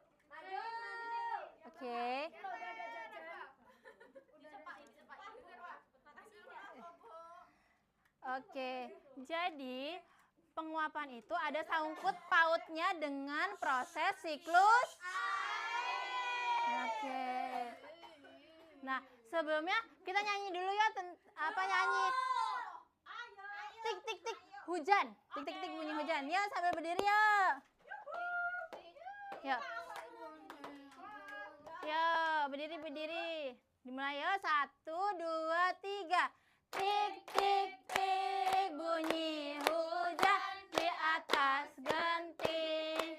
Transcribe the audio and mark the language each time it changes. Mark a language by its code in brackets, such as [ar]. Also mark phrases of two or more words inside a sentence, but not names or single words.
[id] Oke. Oke. Jadi, penguapan itu ada sangkut pautnya dengan proses siklus. Oke. Nah, sebelumnya kita nyanyi dulu ya. Apa nyanyi? Tik tik tik hujan. Tik tik tik bunyi hujan. Ya, sambil berdiri ya. Ya. Ya, berdiri. Dimulai ya. 1, 2, 3. Tik tik tik bunyi hujan di atas genting.